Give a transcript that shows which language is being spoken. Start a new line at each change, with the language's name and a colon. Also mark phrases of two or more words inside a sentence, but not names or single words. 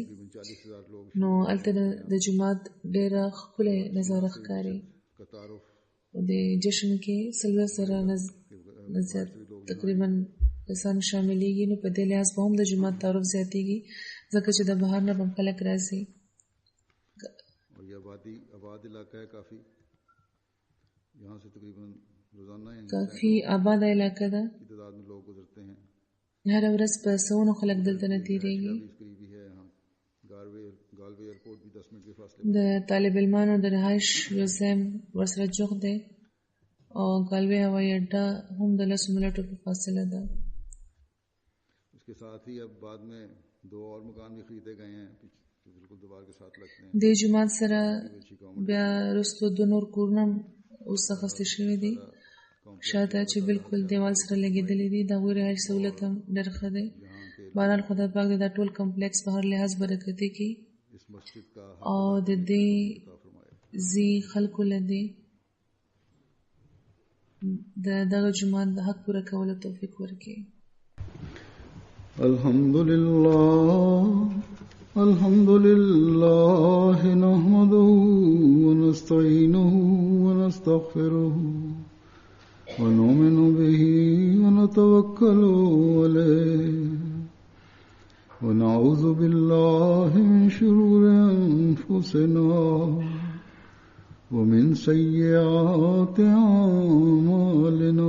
Pashto: نو هلته د جماعت ډېره ښکلی نظاره ښکاري. د جشن کې 40,000 نه زیات تقریبا کسان شاملېږي. نو په دې لحاظ به هم د جماعت تعارف زیاتېږي ځکه چې د بهر نه به هم خلک راځي.
Urdu: آباد علاقہ ہے کافی، یہاں سے تقریباً روزانہ
Pashto: کافی آباد علاقہ ده،
Urdu: تعداد میں لوگ گزرتے ہیں.
Pashto: هر ورځ په سوونو خلک دلته نه تېرېږي.
Urdu: گالوے ایئرپورٹ بھی 10 منٹ کے فاصلے
Pashto: د طالب علمانو د رهایش یو ځای ورسره جوخ دی او گالوے هوایي اډه هم د 10 منټو په فاصله ده.
Urdu: اس کے ساتھ ہی اب بعد میں 2 اور مکان بھی خریدے گئے ہیں بالکل دیوار کے ساتھ لگتے ہیں.
Pashto: د جماعت سره بیا وروسته 2 نور کورونه اوس اخیستل شوي دي شاته چې بالکل دیوال سره لګېدلي دي. د هغوی رهایش سهولت هم ډېر ښه دی. بهرحال خدای پاک د دا ټول کمپلیکس په هر لحاظ برکتي کړي او د دې ځي خلکو له دې د دغه جماعت د حق پوره کولو توفیق ورکړي.
Arabic: الحمد لله نحمده ونستعينه ونستغفره ونؤمن به ونتوكل عليه ونعوذ بالله من شرور أنفسنا ومن سيئات أعمالنا.